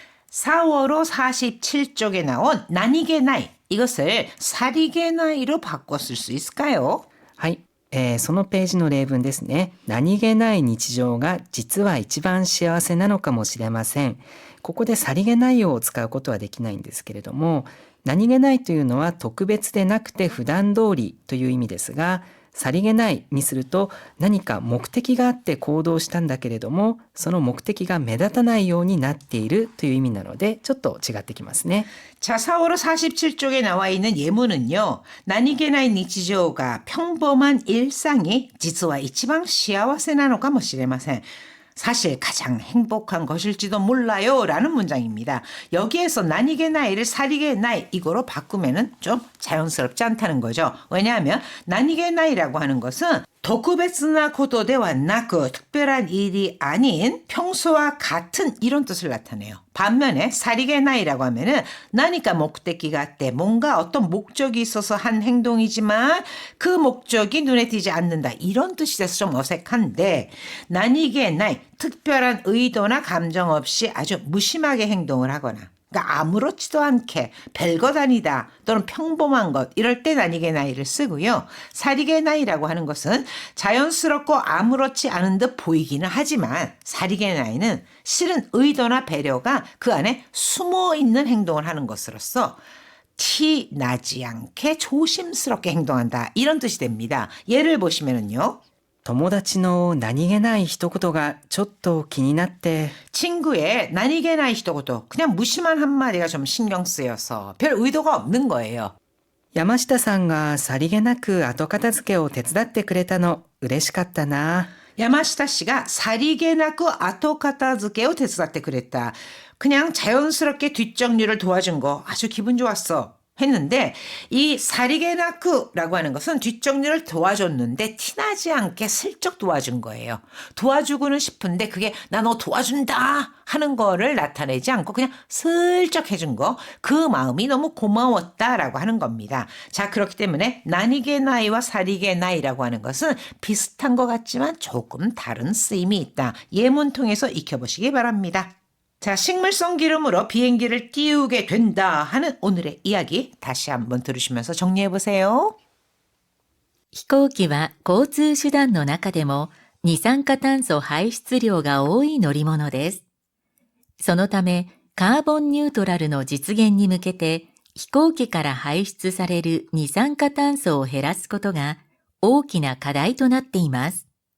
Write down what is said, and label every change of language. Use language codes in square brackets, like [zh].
[ko] 4월호 47쪽에 나온 나니게나이. 이것을 사리게나이로 바꿔 쓸 수 있을까요? [ja] はい、そのページの例文ですね。何気ない日常が実は一番幸せなのかもしれません。ここでさりげないを使うことはできないんですけれども、何気ないというのは特別でなくて普段通りという意味ですが、さりげないにすると何か目的があって行動したんだけれども、その目的が目立たないようになっているという意味なのでちょっと違ってきますね。 [ko] 자, 4월호 47쪽에 나와 있는 예문은요. 나니게나이 니치조가 평범한 일상이 [ja] 実は一番幸せなのかもしれません. [ko] 사실 가장 행복한 것일지도 몰라요 라는 문장입니다. 여기에서 나니게 나이를 사리게 나이 이거로 바꾸면은 좀 자연스럽지 않다는 거죠. 왜냐하면 나니게 나이라고 하는 것은 도쿠베츠나 코도데와 나쿠 특별한 일이 아닌 평소와 같은 이런 뜻을 나타내요. 반면에 사리게 나이라고 하면은 나니까 목적이가 있대 뭔가 어떤 목적이 있어서 한 행동이지만 그 목적이 눈에 띄지 않는다 이런 뜻이 돼서 좀 어색한데 나니게 나이 특별한 의도나 감정 없이 아주 무심하게 행동을 하거나 그러니까 아무렇지도 않게 별것 아니다 또는 평범한 것 이럴 때 나니게 나이를 쓰고요. 사리게 나이라고 하는 것은 자연스럽고 아무렇지 않은 듯 보이기는 하지만 사리게 나이는 실은 의도나 배려가 그 안에 숨어 있는 행동을 하는 것으로서 티 나지 않게 조심스럽게 행동한다 이런 뜻이 됩니다. 예를 보시면은요. [ja] 友達の何気ない一言がちょっと気になって [ko] 친구의 나니게나이 히토고도 그냥 무심한 한마디가 좀 신경 쓰여서 별 의도가 없는 거예요. [ja] 山下さんがさりげなく後片付けを手伝ってくれたの嬉しかったな。 야마시타 씨가 사리게나쿠 아토 카타즈케を 手伝ってくれた. [ko] 그냥 자연스럽게 뒷정리를 도와준 거 아주 기분 좋았어. 했는데 이 사리게나쿠라고 하는 것은 뒷정리를 도와줬는데 티나지 않게 슬쩍 도와준 거예요. 도와주고는 싶은데 그게 나 너 도와준다 하는 거를 나타내지 않고 그냥 슬쩍 해준 거. 그 마음이 너무 고마웠다라고 하는 겁니다. 자, 그렇기 때문에 나니게나이와 사리게나이라고 하는 것은 비슷한 것 같지만 조금 다른 쓰임이 있다. 예문 통해서 익혀보시기 바랍니다. 자, 식물성 기름으로 비행기를 띄우게 된다 하는 오늘의 이야기 다시 한번 들으시면서 정리해 보세요. [ja] 飛行機は交通手段の中でも二酸化炭素排出量が多い乗り物です。そのためカーボンニュートラルの実現に向けて飛行機から排出される二酸化炭素を減らすことが大きな課題となっています。